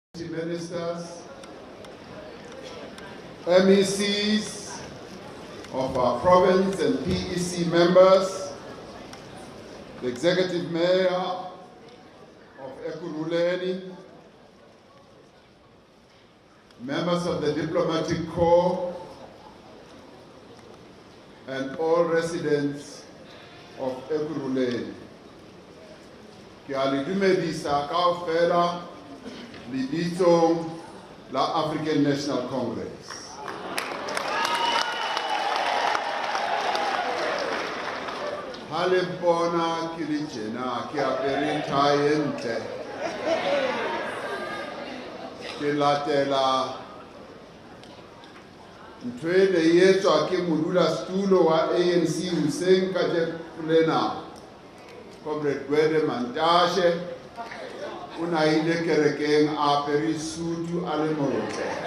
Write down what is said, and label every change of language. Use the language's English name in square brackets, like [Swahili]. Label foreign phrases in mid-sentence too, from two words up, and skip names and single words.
[English] ministers, MECs of our province and PEC members, the executive mayor of Ekurhuleni, members of the diplomatic corps, and all residents of Ekurhuleni. [Southern Sotho] Ke a le dumedisa kaofela lebitsong la African National Congress. Ha le mpona ke le tjena ke apere tie e ntle, ke latela ntho e ne e etswa ke modulasetulo wa ANC hoseng kajeno lena, Comrade Gwede Mantashe, o na ile kerekeng a apere sutu a le motle.